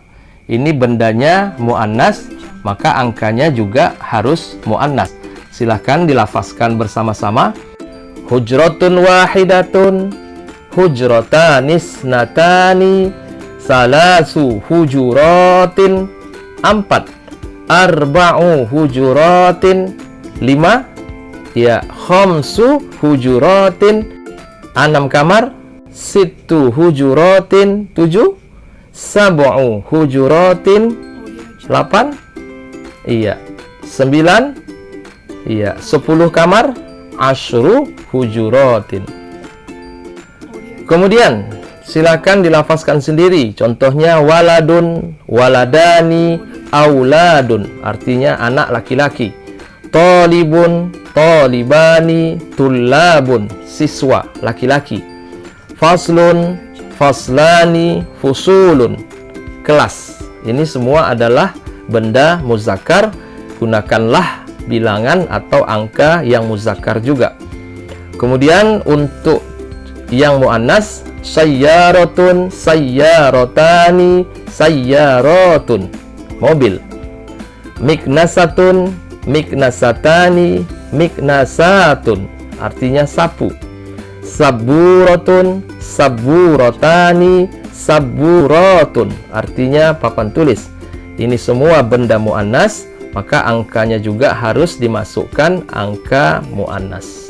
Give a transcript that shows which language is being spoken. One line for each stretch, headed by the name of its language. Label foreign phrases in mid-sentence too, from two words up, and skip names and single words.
Indonesian: Ini bendanya muannas, maka angkanya juga harus muannas. Silahkan dilafazkan bersama-sama.
Arabic: حجرة واحدة، حجرتان اثنتان، ثلاث حجرات, 4, أربع حجرات, 5, ya, خمس حجرات, 6 kamar, ست حجرات, 7, سبع حجرات, 8, iya, 9, iya, 10 kamar, عشر حجرات.
Indonesian: Kemudian silakan dilafazkan sendiri. Contohnya
Arabic: ولد، ولدان، أولاد,
Indonesian: artinya anak laki-laki.
Arabic: طالب، طالبان، طلاب,
Indonesian: siswa laki-laki.
Arabic: فصل، فصلان، فصول, kelas.
Indonesian: Ini semua adalah benda muzakkar. Gunakanlah bilangan atau angka yang muzakkar juga. Kemudian untuk yang muannas,
Arabic: سيارة، سيارتان، سيارة, mobil. مكنسة، مكنستان، مكنسة,
Indonesian: artinya sapu.
Arabic: سبورة، سبورتان، سبورة,
Indonesian: artinya papan tulis. Ini semua benda muannas, maka angkanya juga harus dimasukkan angka muannas.